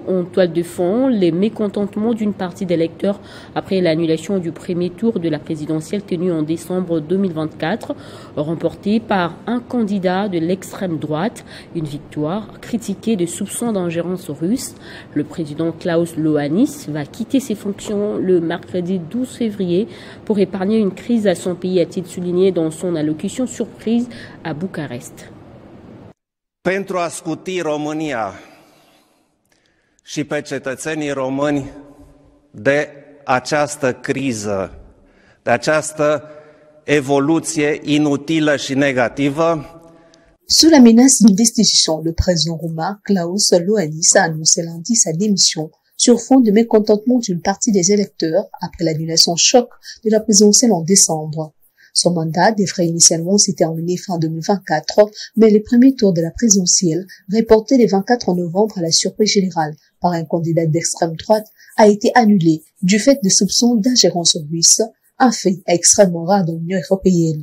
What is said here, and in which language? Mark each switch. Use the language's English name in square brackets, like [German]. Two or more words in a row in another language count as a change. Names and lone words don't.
[French] En toile de fond, les mécontentements d'une partie des électeurs après l'annulation du premier tour de la présidentielle tenue en décembre 2024, remportée par un candidat de l'extrême droite. Une victoire critiquée de soupçons d'ingérence russe. Le président Klaus Iohannis va quitter ses fonctions le mercredi 12 février pour épargner une crise à son pays, a-t-il souligné dans son allocution surprise à Bucarest. [Romanian] Pentru a scuti România și pe cetățenii români de această criză, de această evoluție inutilă și negativă. [French] Sous la menace d'une destitution, le président roumain Klaus Iohannis a annoncé lundi sa démission sur fond de mécontentement d'une partie des électeurs après l'annulation choc de la présidentielle en décembre. Son mandat devrait initialement s'y terminer fin 2024, mais le premier tour de la présidentielle, reporté le 24 novembre à la surprise générale par un candidat d'extrême droite, a été annulé du fait de soupçons d'ingérence russe, un fait extrêmement rare dans l'Union européenne.